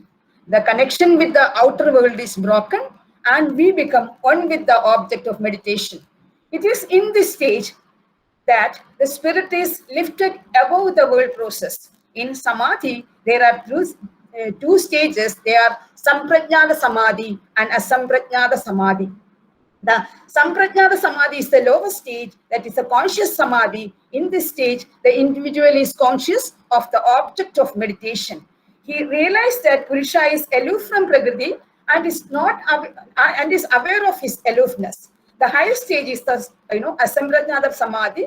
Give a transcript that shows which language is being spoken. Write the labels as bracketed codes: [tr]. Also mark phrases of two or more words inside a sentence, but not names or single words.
[en] The connection with the outer world is broken and we become one with the object of meditation. It is in this stage that the spirit is lifted above the world process. In samadhi, there are 2 stages. They are samprajnana samadhi and asamprajnana samadhi. The samprajnana samadhi is the lowest stage, that is a conscious samadhi. In this stage, the individual is conscious of the object of meditation. He realized that Purusha is aloof from Prakriti and is aware of his aloofness. The highest stage is the asamprajnana samadhi.